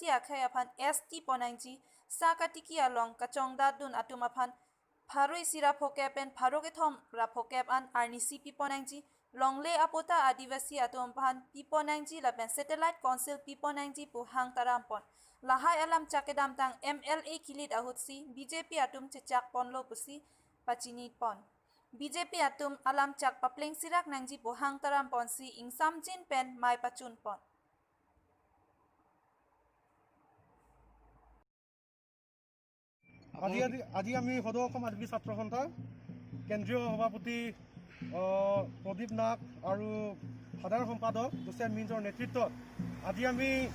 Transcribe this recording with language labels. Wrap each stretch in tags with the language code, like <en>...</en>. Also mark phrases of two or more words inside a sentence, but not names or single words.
<mjw>Akhai Aphan ST Ponangji Sakatiki Along Kachongda Dun Atum Aphan Pharoi Sira Phokepen Pharokethom Rapokep An Arnisi Piponangji Longle Apota Adivasi Atompan Piponangji Lapen</mjw> <en>Satellite Council</en> <mjw>Piponangji Puhang Tarampon Lahai Alam Chakedam Tang MLA Kilit Ahutsi BJP Atum Chechak Ponlo Pusi Pachini Pon BJP Atum Alam Chak Papleng Sirak Nangji Puhang Tarampon Si Ingsam Jin Pen Mai Pachun Pon</mjw> <as>আজি আমি সদৌ অসম আদিবাসী ছাত্ৰ সন্থা কেন্দ্ৰীয় সভাপতি প্ৰদীপ নাগ আৰু সাধাৰণ সম্পাদক জোচেফ মিঞ্জৰ নেতৃত্বত আজি আমি</as>